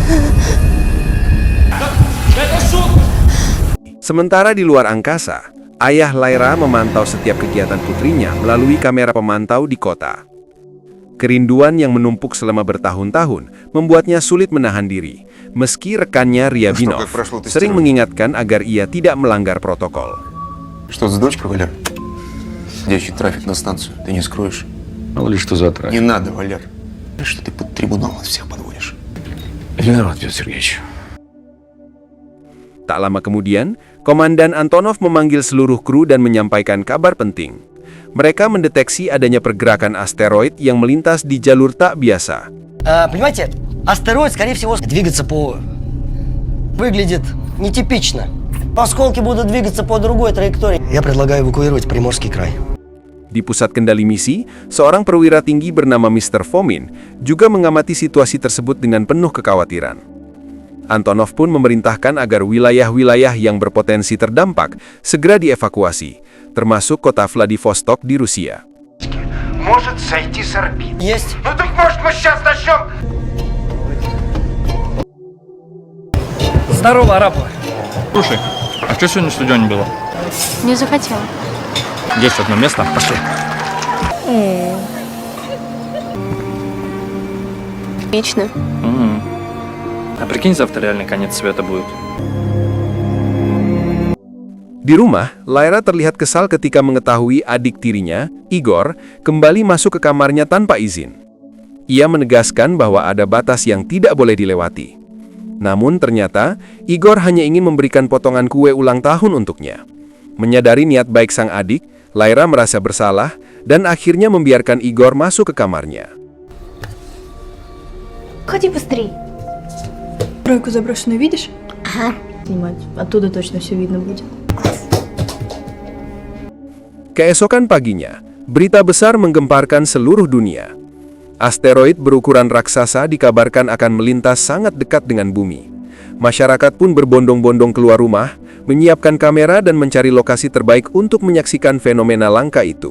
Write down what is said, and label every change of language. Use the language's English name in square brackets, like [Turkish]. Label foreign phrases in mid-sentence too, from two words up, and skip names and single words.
[Indonesian] Sementara di luar angkasa, ayah Lyra memantau setiap kegiatan putrinya melalui kamera pemantau di kota. Kerinduan yang menumpuk selama bertahun-tahun membuatnya sulit menahan diri, meski rekannya Ryabinov sering mengingatkan agar ia tidak melanggar protokol. [Russian] Что за дочка, Валер? Девичий трафик на станцию, ты не скроешь? Мало ли что за трафик. Не надо, Валер. Что ты под трибунал нас всех подводишь? Виноват, Петр Сергеевич. [Indonesian] Tak lama kemudian, Komandan Antonov memanggil seluruh kru dan menyampaikan kabar penting. Mereka mendeteksi adanya pergerakan asteroid yang melintas di jalur tak biasa. [Russian] Понимаете, астероид, скорее всего, двигаться выглядит нетипично. Осколки будут двигаться по другой траектории. Я предлагаю эвакуировать Приморский край. [Indonesian] Di pusat kendali misi, seorang perwira tinggi bernama Mr. Fomin juga mengamati situasi tersebut dengan penuh kekhawatiran. Antonov pun memerintahkan agar wilayah-wilayah yang berpotensi terdampak segera dievakuasi, termasuk kota Vladivostok di Rusia. [Russian] Может сойти с орбиты. Есть. Ну так может мы сейчас начнем? Здорово, Арапова. Слушай, а что сегодня студия не было? Не захотела. Есть одно место, пошли. Отлично. А прикинь, завтра реально конец света будет. [Indonesian] Di rumah, Lyra terlihat kesal ketika mengetahui adik tirinya, Igor, kembali masuk ke kamarnya tanpa izin. Ia menegaskan bahwa ada batas yang tidak boleh dilewati. Namun ternyata, Igor hanya ingin memberikan potongan kue ulang tahun untuknya. Menyadari niat baik sang adik, Lyra merasa bersalah dan akhirnya membiarkan Igor masuk ke kamarnya. [Russian] Ходи быстрей. Тройку заброшенную видишь? Ага. Снимать. Оттуда точно все видно будет. [Indonesian] Keesokan paginya, berita besar menggemparkan seluruh dunia. Asteroid berukuran raksasa dikabarkan akan melintas sangat dekat dengan bumi. Masyarakat pun berbondong-bondong keluar rumah, menyiapkan kamera dan mencari lokasi terbaik untuk menyaksikan fenomena langka itu.